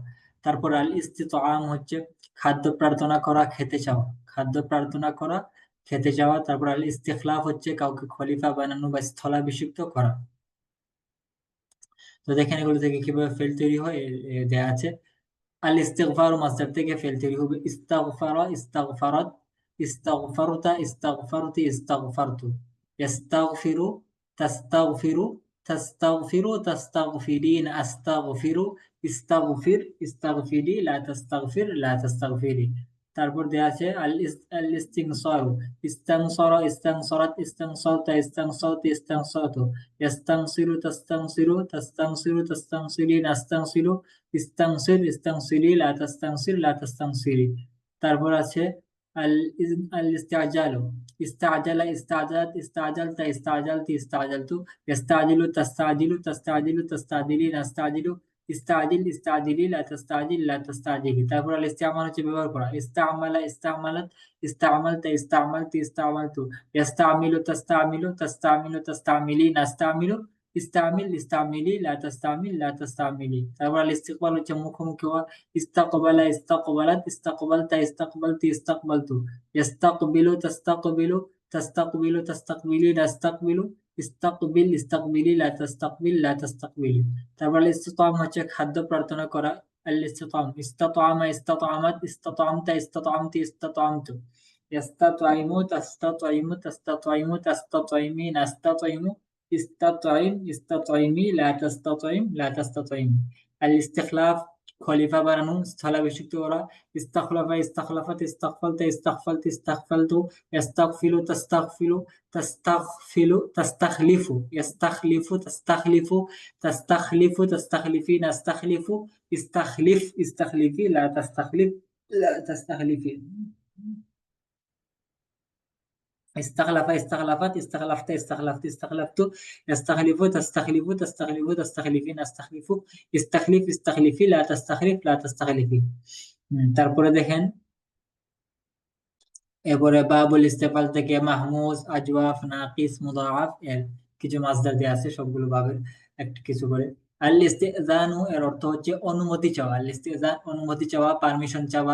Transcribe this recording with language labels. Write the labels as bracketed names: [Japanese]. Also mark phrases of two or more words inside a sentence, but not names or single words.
[Bangla] তারপর [Arabic] الاستطعام [Bangla] হচ্ছে খাদ্য প্রার্থনা করা, খেতে চাওয়া, খাদ্য প্রার্থনা করা, খেতে চাওয়া। তারপর [Arabic] الاستخلاف [Bangla] হচ্ছে কাউকে খলিফা বানানো বা স্থলাভিষিক্ত করা। তো দেখেন এগুলো থেকে কিভাবে ফেল তৈরি হয় দেয়া আছে। [Arabic] الاستغفار [Bangla] মাসদার থেকে ফেল তৈরি হবে [Arabic] استغفر استغفرت استغفرت استغفرت استغفرت. يستغفر تستغفر تستغفر تستغفرين أستغفر استغفر استغفري لا تستغفر لا تستغفري. [Bangla] তারপর দেয়া আছে [Arabic] الاستنصار. استنصر استنصرت استنصرت استنصرت استنصرت. ইস্তানসিরু, تستنصر تستنصر, تستنصرين أستنصر استنصر استنصري لا تستنصر لا تستنصري. [Bangla] তারপর আছে [Arabic] ال الاستعجال. استعجل استعجلت استعجلت استعجلت استعجلت. يستعجل تستعجل تستعجل تستعجلين أستعجل. استعجل استعجلي لا تستعجل لا تستعجلي. [Bangla] তারপর [Arabic] الاستعمال [Bangla] হচ্ছে ব্যবহার করা। [Arabic] استعمل استعملت استعملت استعملت استعملت. يستعمل تستعمل تستعمل تستعملين أستعمل. استعمل استعملي لا تستعمل لا تستعملي. [Bangla] তারপর [Arabic] الاستقبال [Bangla] হচ্ছে মুখোমুখি হওয়া। [Arabic] استقبل استقبلت استقبلت استقبلت استقبلت. يستقبل تستقبل تستقبل تستقبلين أستقبل. استقبل استقبلي لا تستقبل لا تستقبلي. [Bangla] তারপর [Arabic] الاستطعام [Bangla] হচ্ছে খাদ্য প্রার্থনা করা। [Arabic] الاستطعام استطعم استطعمت استطعمت استطعمت استطعمت. يستطعم تستطعم تستطعم تستطعمين أستطعم. استطعم استطعمي لا تستطعم لا تستطعم. الاستخلاف [Bangla] খলিফা বানানো, স্থলাভিষিক্ত করা। [Arabic] استخلف استخلفت استغفلت استغفلت استغفلت. يستغفل تستغفل تستغفل تستخلف. يستخلف تستخلف تستخلف تستخلفين أستخلف. استخلف استخلفي, لا تستخلف لا تستخلفي. استخلف، استخلفت، استخلفت، استخلفت، استخلفت. يستخلف، تستخلف، تستخلف، تستخلفين، استخلف. استخلف، استخلفي، لا تستخلف، لا تستخلفي। [Bangla] তারপরে দেখেন, এরপরে [Arabic] باب الاستفعال [Bangla] থেকে [Arabic] مهموز أجوف ناقص مضاعف [Bangla] এর কিছু মাসদার দেয়া আছে, সবগুলো বাবের একটা কিছু করে। [Arabic] الاستئذان [Bangla] এর অর্থ হচ্ছে অনুমতি চাওয়া। [Arabic] الاستئذان [Bangla] অনুমতি চাওয়া, পারমিশন চাওয়া।